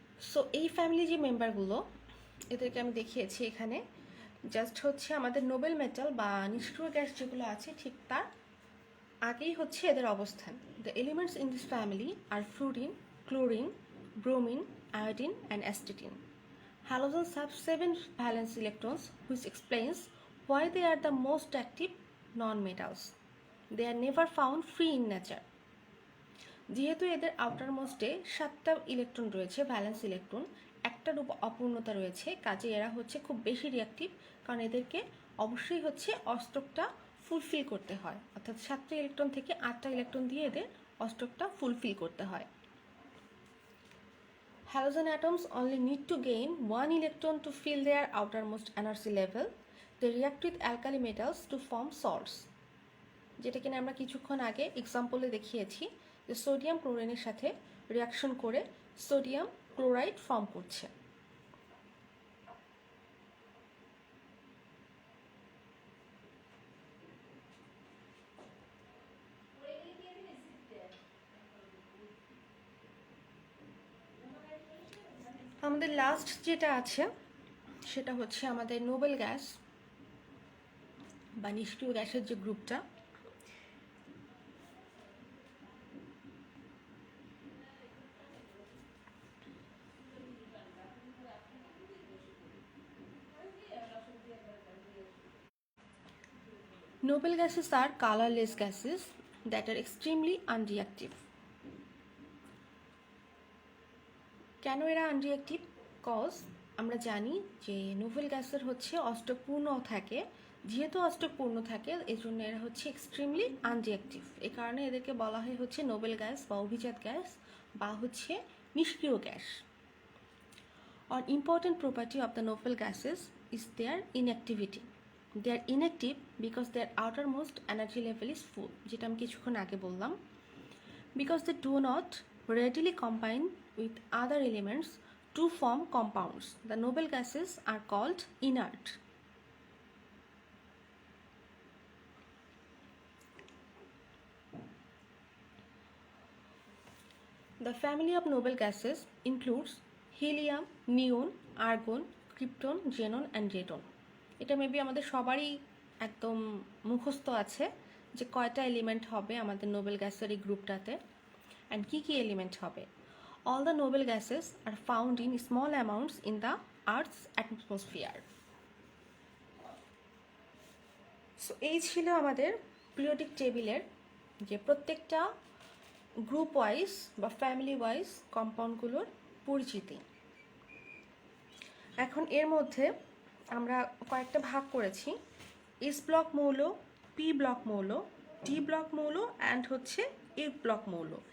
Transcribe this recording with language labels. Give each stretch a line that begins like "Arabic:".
Bangla: So এই family যে মেম্বারগুলো এদেরকে আমি দেখিয়েছি এখানে, জাস্ট হচ্ছে আমাদের নোবেল মেটাল বা নিষ্ক্রিয় গ্যাস যেগুলো আছে ঠিক তার আগেই হচ্ছে এদের অবস্থান।
English: The elements in this family are fluorine, chlorine, bromine, iodine and astatine. Halogens have 7 valence electrons, which explains why they are the most active non-metals. They are never found free in nature.
Bangla: যেহেতু এদের outer মোস্টে 7টা electron রয়েছে, valence electron, একটা রূপ অপূর্ণতা রয়েছে, কাজে এরা হচ্ছে খুব বেশি রিয়াক্টিভ, কারণ এদেরকে অবশ্যই হচ্ছে অষ্টকটা ফুলফিল করতে হয়, অর্থাৎ 7টা ইলেকট্রন থেকে 8টা ইলেকট্রন দিয়ে এদের অষ্টকটা ফুলফিল করতে হয়।
English: Halogen atoms only need to gain one electron to fill their outermost energy level. They react with alkali metals to form salts.
Bangla: যেটা কিনা আমরা কিছুক্ষণ আগে এক্সাম্পলে দেখিয়েছি যে সোডিয়াম ক্লোরিনের সাথে রিয়াকশন করে সোডিয়াম ক্লোরাইড ফর্ম করছে। আমাদের লাস্ট যেটা আছে সেটা হচ্ছে আমাদের নোবেল গ্যাস বা নিষ্ক্রিয় গ্যাসের যে গ্রুপটা। Noble gases are colorless gases that are extremely unreactive. কেন এরা আনরিঅ্যাক্টিভ? কজ আমরা জানি যে নোবেল গ্যাসের হচ্ছে অষ্টক পূর্ণ থাকে, যেহেতু অষ্টক পূর্ণ থাকে এই জন্য এরা হচ্ছে এক্সট্রিমলি আনরিঅ্যাক্টিভ। এই কারণে এদেরকে বলা হয় হচ্ছে নোবেল গ্যাস বা অভিজাত গ্যাস বা হচ্ছে নিষ্ক্রিয় gas.
English: An important property of the noble gases is their inactivity. They are inactive because their outermost energy level is full,
Bangla: যেটা আমি কিছুক্ষণ আগে বললাম।
English: Because they do not readily combine with other elements to form compounds, the noble gases are called inert. The family of noble gases includes helium, neon, argon, krypton, xenon and radon.
Bangla: এটা maybe আমাদের সবারই একদম মুখস্থ আছে যে কয়টা element হবে আমাদের নোবেল গ্যাসের এই গ্রুপটাতে অ্যান্ড কী কী এলিমেন্ট হবে।
English: All the noble gases are found in small amounts in the Earth's atmosphere.
Bangla: So এই ছিল আমাদের পিরিয়ডিক টেবিলের যে প্রত্যেকটা গ্রুপ ওয়াইজ বা ফ্যামিলি ওয়াইজ কম্পাউন্ডগুলোর পরিচিতি। এখন এর মধ্যে আমরা কয়েকটা ভাগ করেছি, এস ব্লক মৌল, পি ব্লক মৌল, ডি ব্লক মৌল অ্যান্ড হচ্ছে এ ব্লক মৌল।